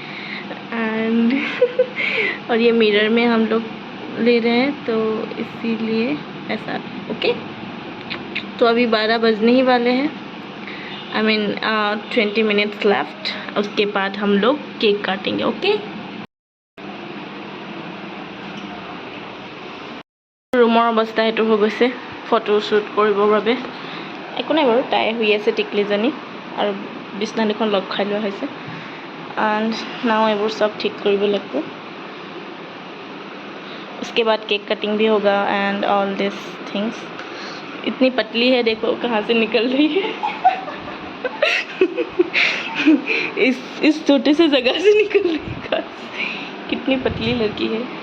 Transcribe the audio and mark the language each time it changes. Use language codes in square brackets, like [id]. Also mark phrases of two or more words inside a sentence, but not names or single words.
[hi] एंड और ये मिरर में हम लोग ले रहे हैं तो इसीलिए ऐसा। ओके, तो अभी 12 बजने ही वाले हैं। [en] I mean 20 minutes left. [hi] उसके बाद हम लोग केक काटेंगे। [as] ओके, रूমৰ অৱস্থা এইটো হৈ গৈছে ফটোশ্বুট কৰিবৰ বাবে। একো নাই বাৰু, তাই শুই আছে টিকলিজনী, আৰু বিছনা দুখন লগ খাই লোৱা হৈছে। [en] and now [as] এইবোৰ [hi] सब ठीक [as] কৰিব লাগিব। [hi] उसके बाद [en] cake cutting [hi] भी होगा [en] and all this things. [hi] इतनी पतली है, देखो कहाँ से निकल रही है। इस छोटे से जगह से निकल रही है। कितनी पतली लड़की है।